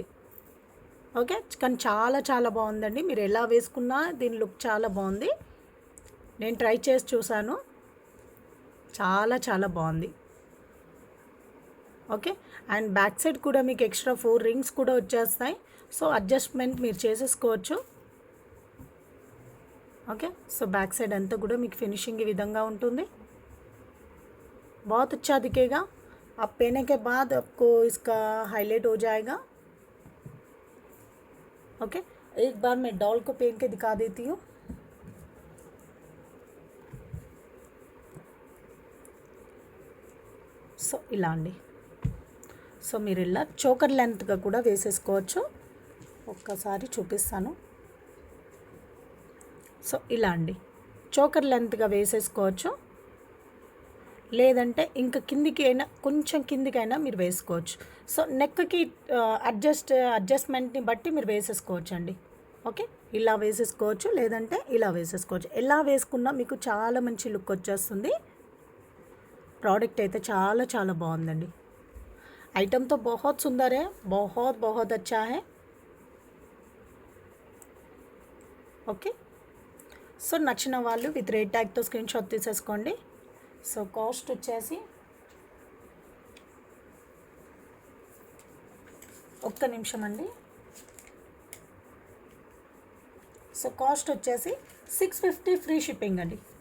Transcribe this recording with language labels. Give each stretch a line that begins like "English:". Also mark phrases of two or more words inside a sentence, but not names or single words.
Telugu: ఓకే, కానీ చాలా చాలా బాగుందండి. మీరు ఎలా వేసుకున్నా దీని లుక్ చాలా బాగుంది. నేను ట్రై చేసి చూసాను, చాలా చాలా బాగుంది. ఓకే, అండ్
English: back side
Telugu: కూడా మీకు
English: extra 4 rings
Telugu: కూడా వచ్చేస్తాయి. సో అడ్జస్ట్మెంట్ మీరు చేసేసుకోవచ్చు.
English: okay, so back side
Telugu: अंता కూడా మీకు फिनिशिंग ఈ విధంగా ఉంటుంది.
Hindi: बहुत अच्छा दिखेगा. आप पहनने के बाद आपको इसका हाईलाइट हो जाएगा. ओके, एक बार मैं डॉल को पहन के दिखा देती हूँ.
Telugu: సో ఇలా అండి. సో మీరు ఇలా చోకర్ లెంత్గా కూడా వేసేసుకోవచ్చు. ఒక్కసారి చూపిస్తాను. సో ఇలా అండి, చోకర్ లెంత్గా వేసేసుకోవచ్చు, లేదంటే కిందికి అయినా కొంచెం కిందికైనా మీరు వేసుకోవచ్చు. సో నెక్కి అడ్జస్ట్మెంట్ని బట్టి మీరు వేసేసుకోవచ్చు అండి. ఓకే, ఇలా వేసేసుకోవచ్చు, లేదంటే ఇలా వేసేసుకోవచ్చు. ఎలా వేసుకున్నా మీకు చాలా మంచి లుక్ వచ్చేస్తుంది. ప్రోడక్ట్ అయితే చాలా చాలా బాగుందండి.
Hindi: ఐటమ్ తో बहुत सुंदर है, बहुत बहुत अच्छा है.
Telugu: ఓకే, సో నచ్చిన వాళ్ళు
English: with rate tag-తో screen shot
Telugu: తీసేసుకోండి. సో కాస్ట్ వచ్చేసి ఒక్క నిమిషం అండి. సో కాస్ట్ వచ్చేసి 650
English: free shipping
Telugu: అండి.